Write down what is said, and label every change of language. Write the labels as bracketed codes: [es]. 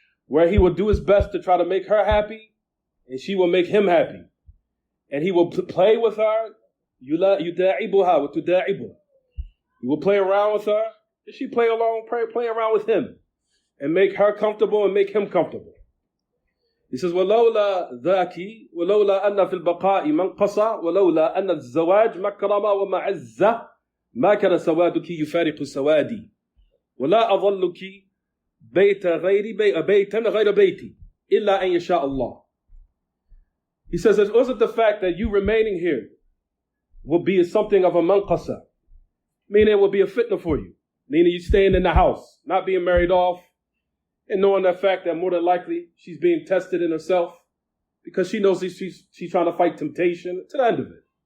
[en] Where he will do his best to try to make her happy, and she will make him happy. And he will play with her. [ar] يُدَاعِبُهَا وَتُدَاعِبُهَا. [en] He will play around with her, and she play around with him. And make her comfortable and make him comfortable. He says, [ar] وَلَوْلَا ذَاكِ وَلَوْلَا أَنَّ فِي الْبَقَاءِ مَنْقَصَ وَلَوْلَا أَنَّ الزَّوَاجِ مَكْرَمَ وَمَعَزَّةِ ما كان سوادك يفارق سوادي ولا أظلك بيتا غير بيتي إلا أن يشاء الله. [en] He says it wasn't the fact that you remaining here will be something of a manqasa, meaning it will be a fitna for you, meaning you staying in the house, not being married off, and knowing the fact that more than likely she's being tested in herself because she knows she's trying to fight temptation to the end of it.